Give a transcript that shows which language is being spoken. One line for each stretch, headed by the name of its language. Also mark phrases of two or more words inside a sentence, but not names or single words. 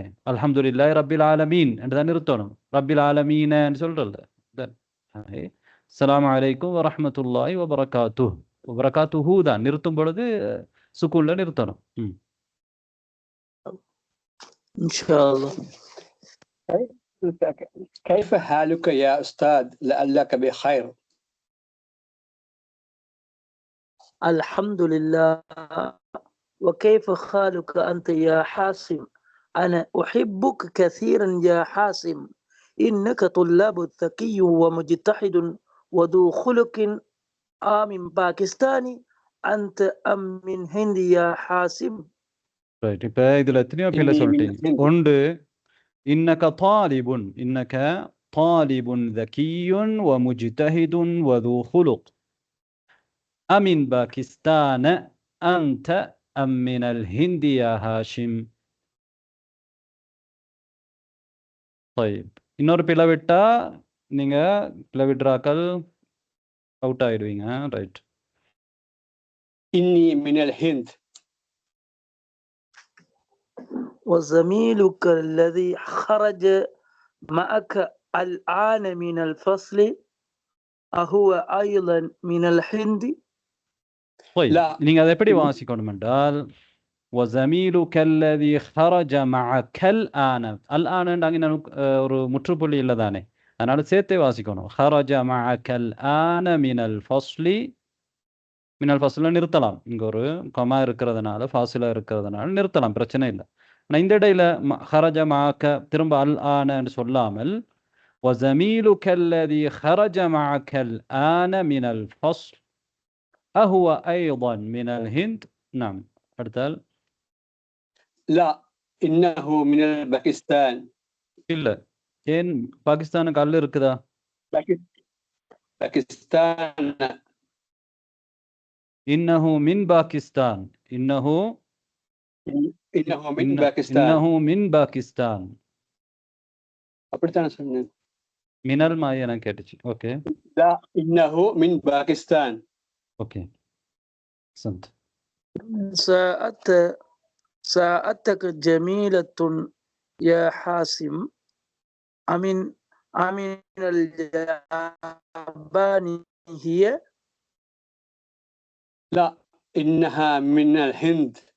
Arabic: الحمد لله رب العالمين
Tamil: என்று தான் நிறுத்தணும்.
Arabic: رب العالمين
Tamil: என்று சொல்றது.
Arabic: السلام عليكم ورحمة الله وبركاته.
Tamil: வபரகாத்துஹு தான் நிறுத்தும் பொழுது சுக்கூன்ல நிறுத்தணும்.
Arabic: إن شاء الله. كيف حالك يا أستاذ؟ لعلك بخير. الحمد لله. وكيف حالك أنت يا حاسم؟ أنا أحبك كثيرا يا حاسم. إنك طلاب ذكي ومجتهد وذو خلق من باكستاني. أنت أم من هند يا حاسم؟
Tamil: ரைட். இப்ப இதுல எத்தனையோ பேர்ல சொல்லிட்டீங்க.
Arabic: ஒன்று, إنك طالبٌ، إنك طالبٌ ذكيٌ ومجتهد وذو خلق أمن باكستان أنت أم من الهند يا هاشم. طيب,
Tamil: இன்னொரு பிழை விட்டா நீங்க பிழை விட்றாக்கள் அவுட் ஆயிடுவீங்க. ரைட்.
Arabic: إني من الهند. وزميلك الذي خرج معك الآن من الفصل أهو أيضا من الهند؟
Tamil: நீங்க அதை எப்படி வாசிக்கணும் என்றால்,
Arabic: وزميلك الذي خرج معك الآن.
Tamil: الآن ஒரு முற்றுப்புள்ளி இல்லை தானே, அதனால சேர்த்தே வாசிக்கணும்.
Arabic: خرج معك الآن من الفصل. من الفصل
Tamil: நிறுத்தலாம். இங்க ஒரு கமா இருக்கிறதுனால, ஃபாசிலா இருக்கிறதுனால நிறுத்தலாம், பிரச்சனை இல்லை. ஆனால் இந்த இடையில ஹரஜ மாக்க திரும்ப அல் ஆனன்னு சொல்லாமல்
Arabic: وزميلك الذي خرج معك الآن من الفصل أهو أيضا من الهند. نعم. அடுத்தால் لا إنه من باكستان.
Tamil: இல்லை. ஏன் பாகிஸ்தானுக்கு அல்ல இருக்குதா?
Arabic: باكستان. إنه من باكستان. إنه من باكستان. إنه من باكستان.
Tamil: அப்படித்தானே சொன்னேன். மினல் மாய் எனக்கு கேட்டுச்சு. ஓகே.
Arabic: لا إنه من باكستان.
Tamil: ஓகே. சந்த்.
Arabic: ساعتك جميلة يا حاسم. أمن أمن اليابان هي؟ لا، إنها من الهند.